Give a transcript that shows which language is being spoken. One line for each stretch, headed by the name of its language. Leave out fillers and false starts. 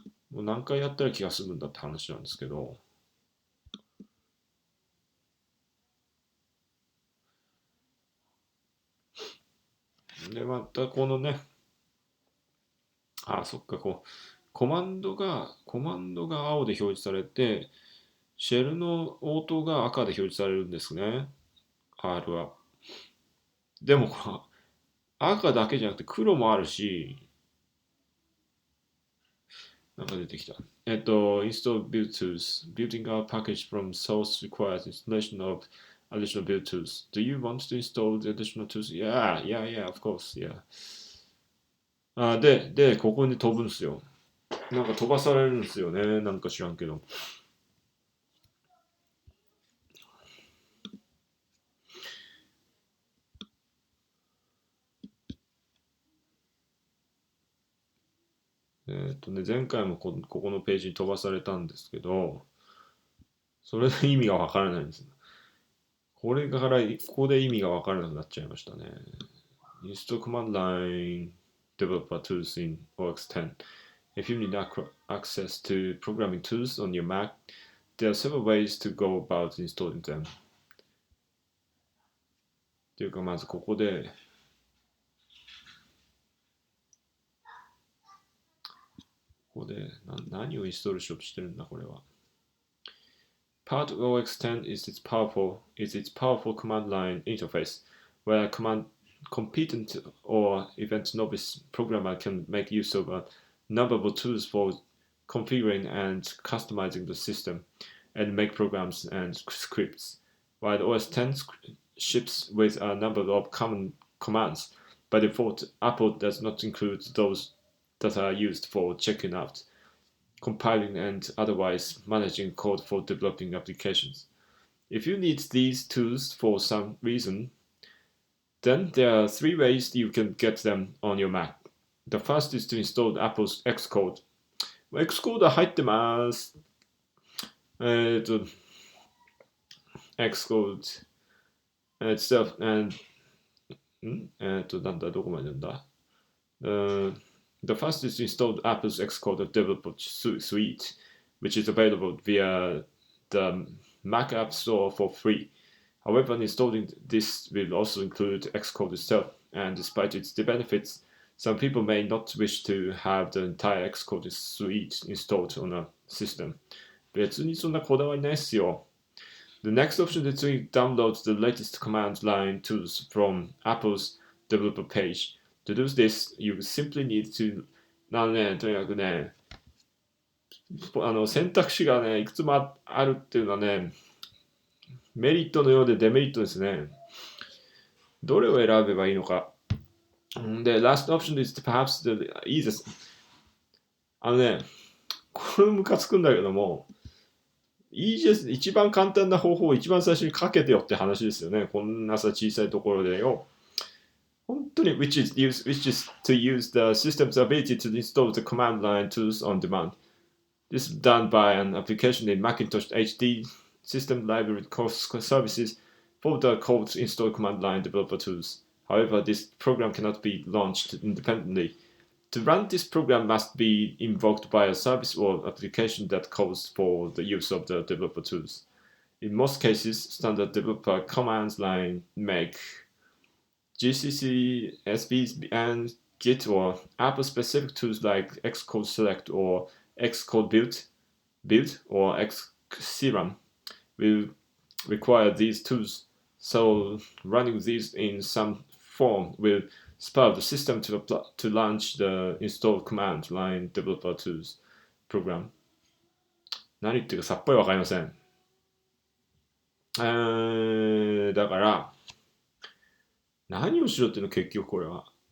Japanese: もう何回やったら気が済むんだって話なんですけど、で、またこのね、そっか、コマンドが青で表示されて、シェルの応答が赤で表示されるんですね、R は。でも、赤だけじゃなくて黒もあるし、なんか出てきた。
English: install build tools. Building a package from source requires installation of additional build tools. Do you want to install the additional tools? Yeah, yeah, yeah, of course, yeah.
Japanese: で、ここに飛ぶんですよ。なんか飛ばされるんですよね。なんか知らんけど。前回もここのページに飛ばされたんですけど、それで意味がわからないんです。ここで意味がわからなくなっちゃいましたね。
English: Install command line developer tools in OX10. If you need access to programming tools on your Mac, there are several ways to go about installing them.
Japanese: っていうか、まずここで何をインストールしようとしてるんだ、これは。
English: Part of OX10 is its powerful command line interface, where a competent or event novice programmer can make use of a number of tools for configuring and customizing the system, and make programs and scripts. While OS X ships with a number of common commands, by default, Apple does not include those that are used for checking out, compiling, and otherwise managing code for developing applications. If you need these tools for some reason, then there are three ways you can get them on your Mac. The first is to install Apple's Xcode.
Japanese: Xcode は入ってます。
English: Xcode itself and
Japanese: なんだ、どこまでなんだ
English: The first is to install Apple's Xcode Developer Suite, which is available via the Mac App Store for free. However, installing this will also include Xcode itself, and despite its benefits, some people may not wish to have the entire Xcode suite installed on a system.
Japanese: 別にそんなこだわりないっすよ。
English: The next option is to download the latest command line tools from Apple's developer page. To do this, you simply need to
Japanese: とにかくね、選択肢がね、いくつもあるっていうのはね、メリットのようでデメリットですね。どれを選べばいいのか。
English: で、last option is perhaps the easiest.
Japanese: これムカつくんだけども、easiest 一番簡単な方法を一番最初にかけてよって話ですよね。こんなさ小さいところでよ。本当に
English: which is to use the system's ability to install the command line tools on demand. This is done by an application in Macintosh HD System Library Services for the code install command line developer tools. However, this program cannot be launched independently. To run this program must be invoked by a service or application that calls for the use of the developer tools. In most cases, standard developer command line make GCC, SB, and Git or Apple-specific tools like Xcode Select or Xcode Build or Xserum will require these tools. So running these in some form will spur the system to launch the install command line developer tools program.
Japanese: 何言ってるかさっぱりわかりません。だから、何をしろっていうの結局これは。